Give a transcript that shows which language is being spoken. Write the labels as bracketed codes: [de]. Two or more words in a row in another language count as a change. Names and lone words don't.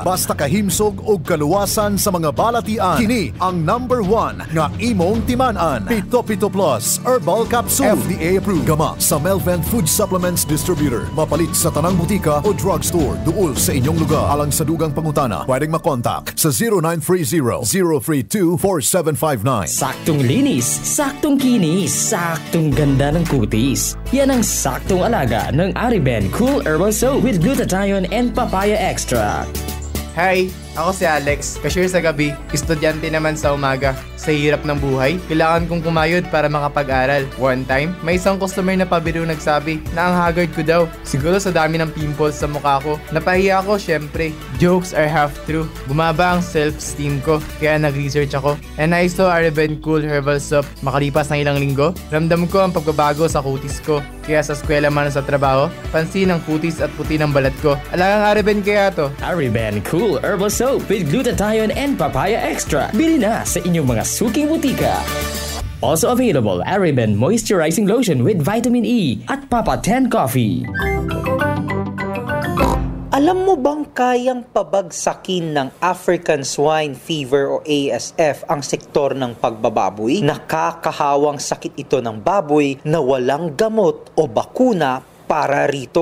[ceb] Basta kahimsog og kaluwasan sa mga balatian. Kini ang number 1 nga imong timan-an. Pito Plus Herbal Capsule. [en] FDA approved. [ceb] Gama sa Melvent Food Supplements Distributor. Mapalit sa tanang butika o drugstore duol sa inyong lugar. Alang sa dugang pangutana, pwedeng makontak sa 0930-032-4759. [tl] Saktong linis, saktong kinis, saktong ganda ng kutis. Yan ang saktong alaga ng Ariben Cool Herbal Soap [en] with glutathione and papaya extract. [tl] Hi! Ako si Alex, cashier sa gabi, estudyante naman sa umaga. Sa hirap ng buhay, kailangan kong kumayod para makapag-aral. One time, may isang customer na pabiro nagsabi na ang haggard ko daw. Siguro sa dami ng pimples sa mukha ko. Napahiya ako syempre. [en] Jokes are half true. [tl] Bumaba ang self-esteem ko, kaya nag-research ako. [en] And I saw Ariben Cool Herbal Soap. [tl] Makalipas ng ilang linggo, ramdam ko ang pagbabago sa kutis ko. Kaya sa eskwela man sa trabaho, pansin ang kutis at puti ng balat ko. Alagang Ariben kaya to. [en] Ariben Cool Herbal Soap with glutathione and papaya extra. [tl] Bili na sa inyong mga suking butika. [en] Also available, Ariben Moisturizing Lotion with Vitamin E at Papa 10 Coffee. [tl] Alam mo bang kayang pabagsakin ng African Swine Fever o ASF ang sektor ng pagbababoy? Nakakahawang sakit ito ng baboy na walang gamot o bakuna para rito.